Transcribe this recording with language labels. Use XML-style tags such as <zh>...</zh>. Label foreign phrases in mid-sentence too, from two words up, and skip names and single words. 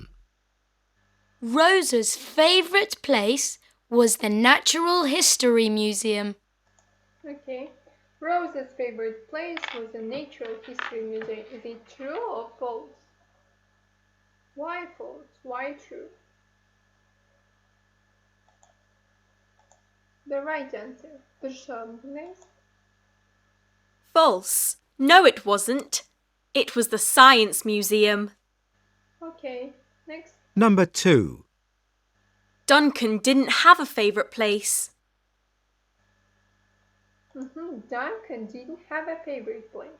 <en>Rosa's favourite place was the Natural History Museum. Okay. Rosa's favorite place was the Natural History Museum. Is it true or false? Why false? Why true? the right answer? Дұрыс жауабын тыңдаймыз. False. No, it wasn't. It was the Science Museum. Okay, next. Number 2. Duncan didn't have a favourite place. Duncan didn't have a favorite place.</en>